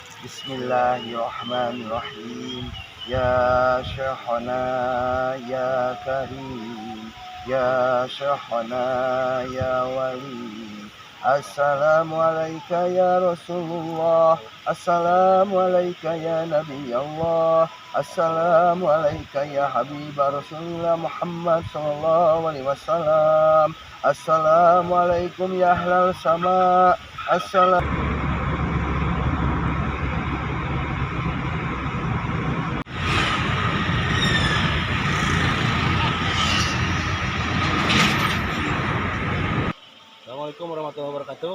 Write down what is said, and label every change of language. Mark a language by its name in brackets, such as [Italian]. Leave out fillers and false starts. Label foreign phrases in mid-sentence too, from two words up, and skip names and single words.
[Arabic] بسم الله الرحمن الرحيم. يا شيخنا يا كريم، يا شيخنا يا ولي. السلام عليكم يا رسول الله، السلام عليكم يا نبي الله، السلام عليكم يا حبيب رسول الله محمد صلى الله عليه وسلم. السلام عليكم يا أهل السماء. السلام عليكم ورحمة الله وبركاته.